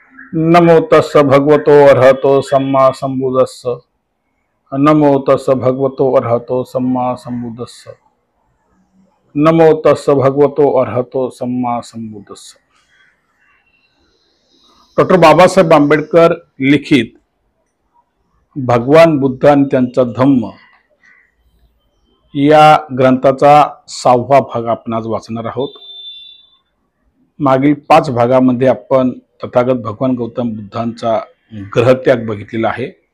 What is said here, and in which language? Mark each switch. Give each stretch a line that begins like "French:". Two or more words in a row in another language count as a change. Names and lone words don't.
Pali: नमो तस् भगवतो अर्हतो सम्मा संबुद्धस्स। नमो तस् भगवतो अर्हतो सम्मा संबुद्धस्स। नमो तस् भगवतो अर्हतो सम्मा संबुद्धस्स।
Marathi: डॉक्टर बाबासाहेब आंबेडकर लिखित भगवान बुद्ध आणि त्यांचा धम्म या ग्रंथाचा 6वा भाग आपण आज वाचणार आहोत। मागील 5 भागामध्ये आपण तथागत भगवान गौतम बुद्धांचा ग्रहत्याग बघितलेला आहे।